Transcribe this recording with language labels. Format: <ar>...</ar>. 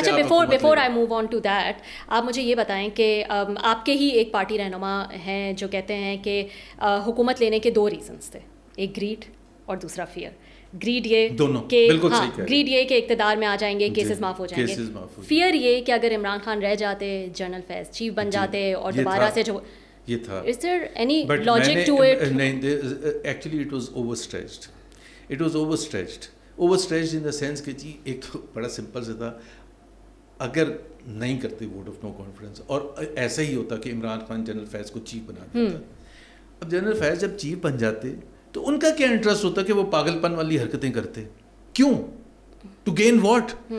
<hi>अच्छा,</hi> <en>before I move on to that,</en> <hi>आप मुझे ये बताएं कि आपके ही एक पार्टी रहनुमा हैं जो कहते हैं कि हुकूमत लेने के 2 रीजंस थे, एक ग्रीड और दूसरा फियर. ग्रीड ये कि ग्रीड ये कि इक्तदार में आ जाएंगे, केसेस माफ हो जाएंगे. फियर ये कि अगर इमरान खान रह जाते, जनरल फैज चीफ बन जाते और दोबारा से जो ये था.</hi> <en>Is there any logic to it? नहीं, actually it was overstretched. It was overstretched in the sense</en> <hi>कि जी एक तो बड़ा सिंपल से था, अगर नहीं करते वोट ऑफ नो कॉन्फिडेंस और ऐसा ही होता कि इमरान खान जनरल फैज को चीफ बना देता. अब जनरल फैज जब चीफ बन जाते तो उनका क्या इंटरेस्ट होता कि वो पागलपन वाली हरकतें करते? क्यों?</hi> <en>To gain what?</en>